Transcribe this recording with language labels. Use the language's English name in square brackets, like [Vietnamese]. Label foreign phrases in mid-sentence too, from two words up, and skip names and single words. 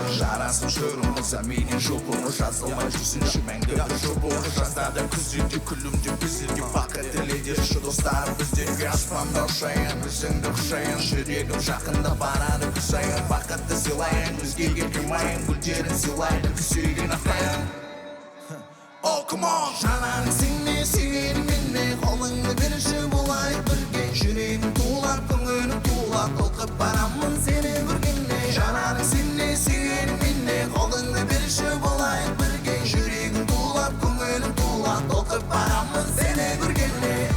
[Kazakh] Жарасып жүрміз, ә менен жұбымыз, жазылмай жүрсінші мәңгі бір жұбымыз. Жазда да, күзде де, күлімдеп біздерге бақыт тіледерші, достар біздерге. Аспанда ұшайын, өзіңді құшайын, жүрегім жақында барады күн сайын. Бақытты сыйлайын, өзгеге қимайын, гүлдерін сыйлайды күн сүйген ағайын. [English] Oh, come on! [Kazakh] Жанарың сенен, сен менен, қолыңды берші, болайық бірге, жүрегім тулап, көңілім тулап, толқып барамын сені көргенде. Жанарың сенен, сен менен, қолыңды берші, болайық бірге, жүрегім тулап, көңілім тулап, толқып барамын сені көргенде.